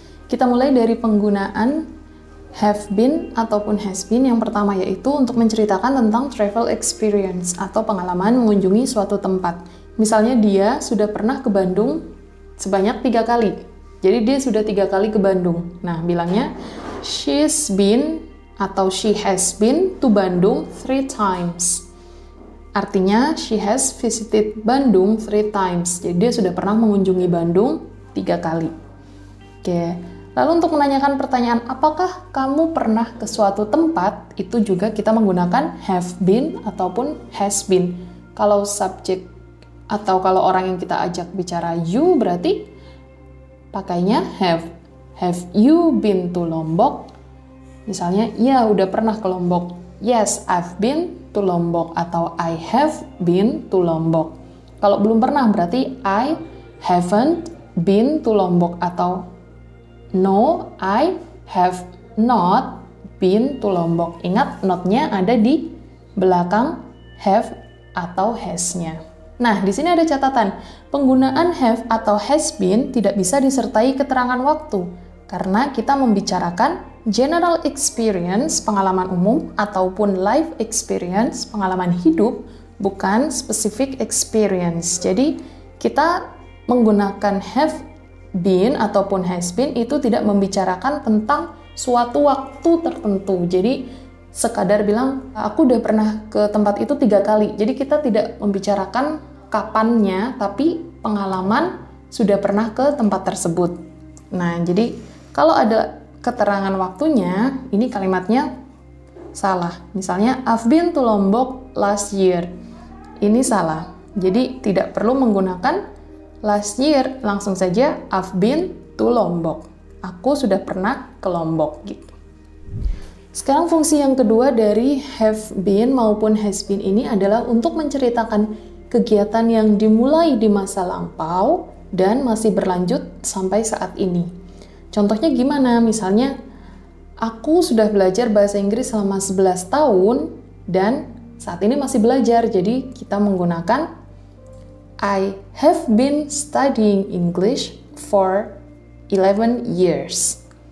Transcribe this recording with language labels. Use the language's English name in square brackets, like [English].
[Indonesian] Kita mulai dari penggunaan have been ataupun has been yang pertama, yaitu untuk menceritakan tentang [English] travel experience [Indonesian] atau pengalaman mengunjungi suatu tempat. Misalnya dia sudah pernah ke Bandung sebanyak 3 kali. Jadi dia sudah 3 kali ke Bandung. Nah, bilangnya [English] she's been atau she has been to Bandung 3 times. [Indonesian] Artinya, [English] she has visited Bandung 3 times. [Indonesian] Jadi, dia sudah pernah mengunjungi Bandung 3 kali. Oke. Lalu untuk menanyakan pertanyaan, apakah kamu pernah ke suatu tempat? Itu juga kita menggunakan have been ataupun has been. Kalau subjek atau kalau orang yang kita ajak bicara you, berarti pakainya have. [English] Have you been to Lombok? [Indonesian] Misalnya, ya udah pernah ke Lombok. [English] Yes, I've been to Lombok. Atau I have been to Lombok. [Indonesian] Kalau belum pernah berarti [English] I haven't been to Lombok. Atau no, I have not been to Lombok. [Indonesian] Ingat, not-nya ada di belakang have atau has-nya. Nah, di sini ada catatan. Penggunaan have atau has been tidak bisa disertai keterangan waktu. Karena kita membicarakan [English] general experience, [Indonesian] pengalaman umum, ataupun [English] life experience, [Indonesian] pengalaman hidup, bukan [English] specific experience. [Indonesian] Jadi, kita menggunakan have been ataupun has been itu tidak membicarakan tentang suatu waktu tertentu. Jadi, sekadar bilang, aku udah pernah ke tempat itu 3 kali. Jadi, kita tidak membicarakan kapannya, tapi pengalaman sudah pernah ke tempat tersebut. Nah, jadi kalau ada keterangan waktunya, ini kalimatnya salah. Misalnya, [English] I've been to Lombok last year. [Indonesian] Ini salah. Jadi, tidak perlu menggunakan last year. Langsung saja, [English] I've been to Lombok. [Indonesian] Aku sudah pernah ke Lombok. Gitu. Sekarang fungsi yang kedua dari have been maupun has been ini adalah untuk menceritakan kegiatan yang dimulai di masa lampau dan masih berlanjut sampai saat ini. Contohnya gimana? Misalnya, aku sudah belajar bahasa Inggris selama 11 tahun dan saat ini masih belajar. Jadi, kita menggunakan [English] I have been studying English for 11 years.